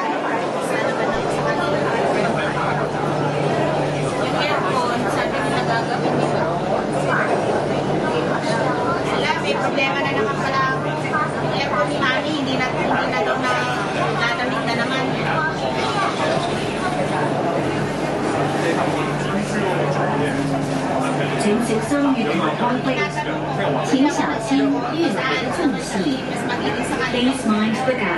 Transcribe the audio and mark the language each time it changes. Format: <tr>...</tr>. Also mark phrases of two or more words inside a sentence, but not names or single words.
<tl>Sana ba nang sa kanila? Yung aircon, sabi ko nagagamit nila. Wala, may problema na naman pala. Yung aircon ni Mami, hindi na daw na lalamig na naman.</tl> <zh>请小心月台開闢，請小心月台的縫隙。</zh> <tl>Mas malinis sa kanila.</tl> <en>Please mind the gap.</en>